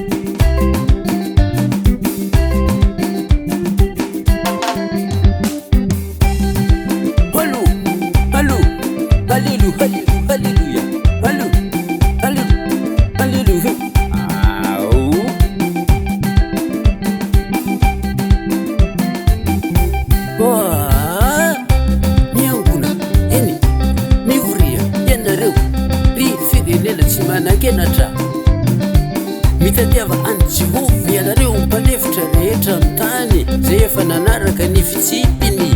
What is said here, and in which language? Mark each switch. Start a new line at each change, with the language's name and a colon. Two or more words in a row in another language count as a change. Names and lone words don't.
French: Allô, allô, alléluia, alléluia, allô, allô, alléluia. Ah, oh. Bah,
Malagasy: mianguna eny mivoria ianareo ry firenena tsy manankenatra mitadiava any Jehova ianareo mpanefitra rehetra amin'ny tany zay efa nanaraka ny fitsipiny